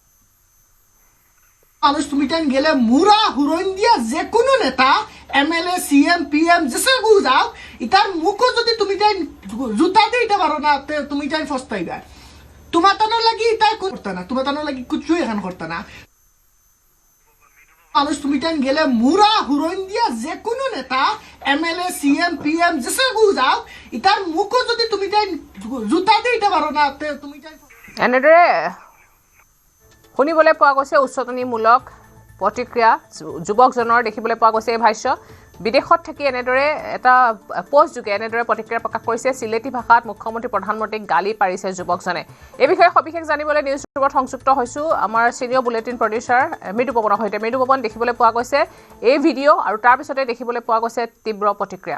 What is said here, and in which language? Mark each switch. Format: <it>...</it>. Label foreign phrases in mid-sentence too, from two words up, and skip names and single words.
<syl>মানুষ তুমি টাইম গেলে মুরা হুরইন দিয়া যে কোনো নেতা</syl> <en>MLA CM PM</en> <syl>যেসে গু যাও ইতার মুখো যদি তুমি টাইম জুতা দিতে পারো না তুমি টাইম ফস্তাইবা তোমার তানো লাগি তাই করতে না তোমার তানো লাগি কিছু এখন করতে না মানুষ তুমি টাইম গেলে মুরা হুরইন দিয়া যে কোনো নেতা</syl> <en>MLA CM PM</en> <syl>যেসে গু যাও ইতার মুখো যদি তুমি টাইম জুতা দিতে পারো না তুমি টাইম</syl> <as>এনেদৰে শুনিবলৈ পোৱা গৈছে উচ্চতনিমূলক প্ৰতিক্ৰিয়া যুৱকজনৰ দেখিবলৈ পোৱা গৈছে এই ভাষ্য বিদেশত থাকি এনেদৰে এটা পোষ্ট যোগে এনেদৰে প্ৰতিক্ৰিয়া প্ৰকাশ কৰিছে সিলেটি ভাষাত মুখ্যমন্ত্ৰী প্ৰধানমন্ত্ৰীক গালি পাৰিছে যুৱকজনে এই বিষয়ে সবিশেষ জানিবলৈ নিউজ ৰুমত সংযুক্ত হৈছোঁ আমাৰ চিনিয়ৰ</as> <en>bulletin producer</en> <as>মৃদু পৱনৰ সৈতে মৃদু পৱন দেখিবলৈ পোৱা গৈছে এই ভিডিঅ' আৰু তাৰ পিছতে দেখিবলৈ পোৱা গৈছে তীব্ৰ প্ৰতিক্ৰিয়া</as>